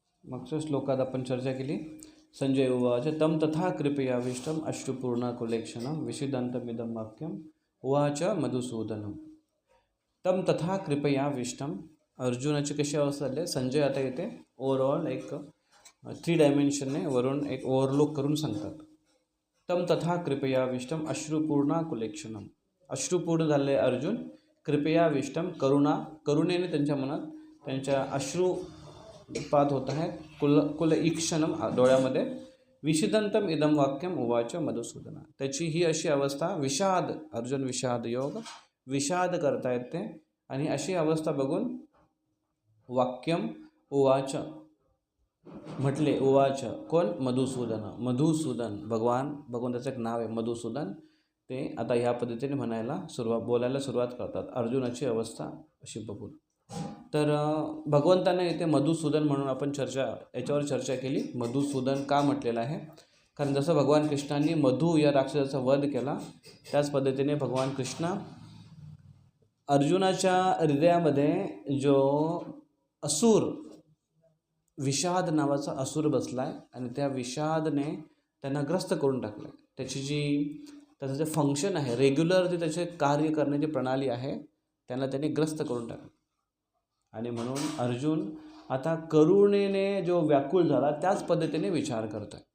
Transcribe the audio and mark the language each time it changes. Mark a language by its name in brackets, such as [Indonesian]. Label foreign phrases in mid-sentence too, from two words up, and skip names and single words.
[Marathi] मागच्या श्लोकात आपण चर्चा केली. [Sanskrit] संजय उवाच तम तथा कृपयाविष्टम अश्रुपूर्णाकुलेक्षणं विषिदन्तमिदं वाक्यम उवाच मधुसूदनम. तम तथा कृपयाविष्टम. [Marathi] अर्जुनाची कशी अवस्था झाली. संजय आता येते ओव्हरऑल एक 3 डायमेन्शनने वरून एक ओव्हरलुक करून सांगतात. [Sanskrit] तम तथा कृपयाविष्टम अश्रुपूर्णाकुलेक्षणम. [Marathi] अश्रुपूर्ण झाले अर्जुन. कृपयाविष्टम करुणेने त्यांच्या मनात त्यांच्या अश्रुपात होत आहे. [Sanskrit] कुल ईक्षणम डोळ्यामध्ये. विषिदंतम इदम वाक्यम उवाच मधुसूदन. [Marathi] त्याची ही अशी अवस्था विषाद. अर्जुन विषाद योग विषाद करतायत ते. आणि अशी अवस्था बघून [Sanskrit] वाक्यम उवाच [Marathi] म्हटले. उवाच कोण. मधुसूदन. मधुसूदन भगवान त्याचं एक नाव आहे मधुसूदन. ते आता ह्या पद्धतीने बोलायला सुरुवात करतात अर्जुनाची अवस्था अशी बघून. तर भगवंताने इथे मधुसूदन म्हणून आपण याच्यावर चर्चा केली. मधुसूदन का म्हटलेलं आहे. कारण जसं भगवान कृष्णांनी मधु या राक्षसाचा वध केला त्याच पद्धतीने भगवान कृष्ण अर्जुनाच्या हृदयामध्ये जो असुर विषाद नावाचा असुर बसलाय आणि त्या विषादने त्यांना ग्रस्त करून टाकलं. त्याचं जे फंक्शन आहे रेग्युलर जे त्याचे कार्य करण्याची प्रणाली आहे त्यांना त्याने ग्रस्त करून टाकलं. आणि म्हणून अर्जुन आता करुणेने जो व्याकुळ झाला त्याच पद्धतीने विचार करतोय.